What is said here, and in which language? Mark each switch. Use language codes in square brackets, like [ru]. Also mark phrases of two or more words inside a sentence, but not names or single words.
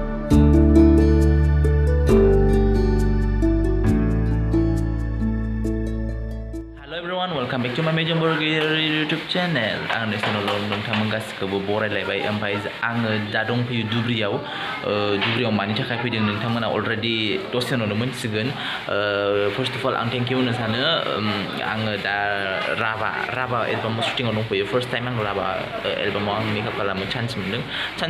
[en] everyone, welcome back to my Major Burger YouTube channel. [brx] Ang channel nोंथांमोन गासिखौबो बरायलायबाय ओमफ्राय आङो दा दंफैयो दुब्रियाव मानि थाखाय फैदों नोंथांमोना अलरेडि दसे उनावनो मोनथिगोन [en] first of all [brx] आं [en] thank you [brx] होनो सानो आङो दा राभा एलबाम शुटिंआव दंफैयो [en] first time [brx] आं राभा एलबामाव आं मेकआप खालामनो चान्स मोनदों चान्स